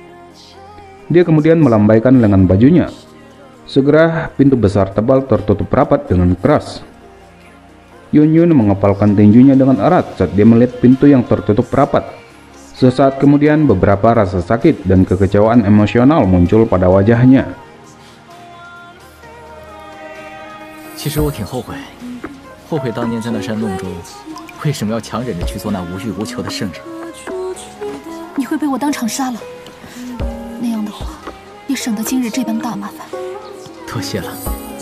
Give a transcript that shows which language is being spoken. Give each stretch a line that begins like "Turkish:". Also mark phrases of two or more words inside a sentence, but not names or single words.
Indonesian: Dia kemudian melambaikan lengan bajunya. Segera pintu besar tebal tertutup rapat dengan keras. Yun Yun mengepalkan tinjunya dengan erat saat dia melihat pintu yang tertutup rapat. Sesaat kemudian beberapa rasa sakit dan kekecewaan emosional muncul pada wajahnya.
Chinese: 其实我挺后悔，后悔当年在那山洞中为什么要强忍着去做那无欲无求的圣人。你会被我当场杀了，那样的话也省得今日这般大麻烦。多谢了。